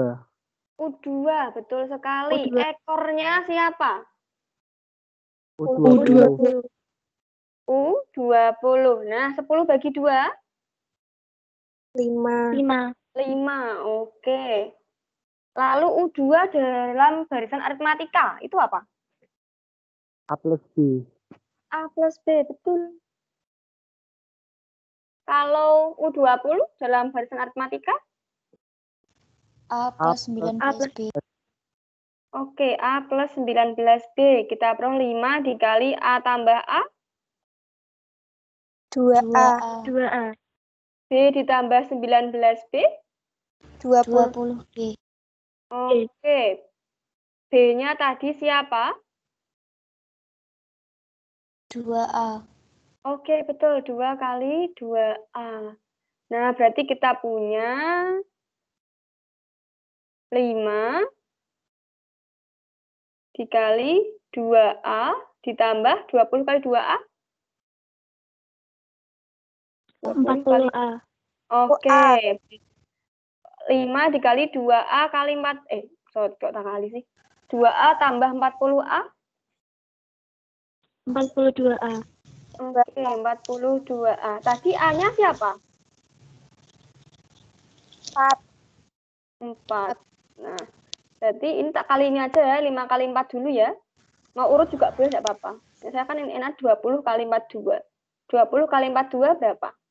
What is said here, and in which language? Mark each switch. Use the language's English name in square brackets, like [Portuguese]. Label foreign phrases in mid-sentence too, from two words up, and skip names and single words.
[Indonesian] U2, betul sekali. Ekornya siapa? U20. U20. Nah, 10 bagi 2? 5. 5, oke. Lalu U2 dalam barisan aritmatika, itu apa? A plus B. A plus B, betul. Kalau U20 dalam barisan aritmatika? A plus 19B. Oke, A plus 19B. Kita peroleh 5 dikali A tambah A. 2A. 2A. B ditambah 19B. 20. 20B. Oke. B-nya tadi siapa? 2A. Oke, betul. 2 kali 2A. Nah, berarti kita punya 5 dikali 2A ditambah 20 kali 2A. 40A. Oke. 5 dikali 2A kali 4. Kok tak kali sih? 2A tambah 40A. 42A. Oke, 42A. Tadi A-nya siapa? 4. Nah, berarti ini tak kali ini aja ya, 5 kali 4 dulu ya. Mau urut juga boleh, tidak apa-apa. Saya kan ini enak 20 kali 42. 20 kali 42 berapa?